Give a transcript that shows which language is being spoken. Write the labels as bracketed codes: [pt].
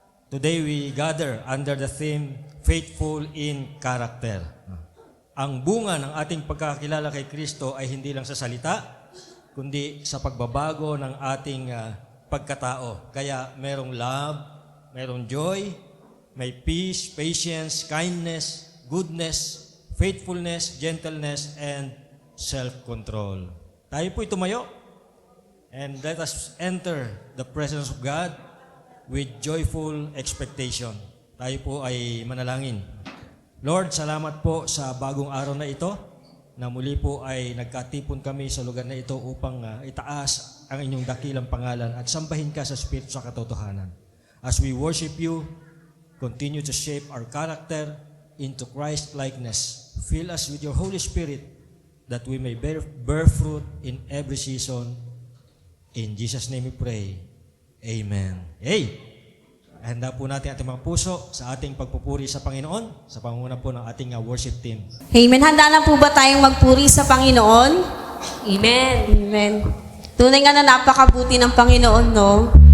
[en] Today we gather under the theme, Faithful in Character. [tl] Ang bunga ng ating pagkakilala kay Kristo ay hindi lang sa salita, kundi sa pagbabago ng ating pagkatao. [en] Kaya merong love, merong joy, may peace, patience, kindness, goodness, faithfulness, gentleness, and self-control. [tl] Tayo po'y tumayo. [en] And let us enter the presence of God with joyful expectation. [tl] Tayo po ay manalangin. Lord, salamat po sa bagong araw na ito, na muli po ay nagkatipon kami sa lugar na ito upang itaas ang inyong dakilang pangalan at sambahin ka sa Espiritu sa katotohanan. [en] As we worship you, continue to shape our character into Christ-likeness. Fill us with your Holy Spirit that we may bear fruit in every season. In Jesus' name we pray. Amen. Hey! [tl] Handa po natin ating mga puso sa ating pagpupuri sa Panginoon sa pangunguna po ng ating worship team. Amen. Handa na po ba tayong magpuri sa Panginoon? Amen. Amen. Tunay nga na napakabuti ng Panginoon, no?